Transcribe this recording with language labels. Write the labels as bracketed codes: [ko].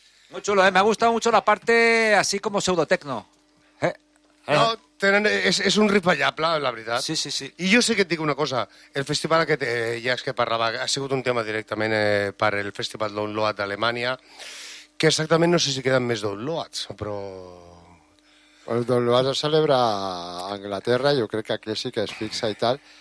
[es] Muy chulo, ¿eh? Me ha gustado mucho la parte así como pseudotecno. [ca] No, tenen, és un riff ballable, la veritat. Sí, sí, sí. I jo sé que et dic una cosa. El festival aquest, ja és que parlava, ha sigut un tema directament per el festival Download d'Alemanya, que exactament no sé si queden més downloads, però... El Download es celebra a Anglaterra, jo crec que aquí sí que es fixa i tal.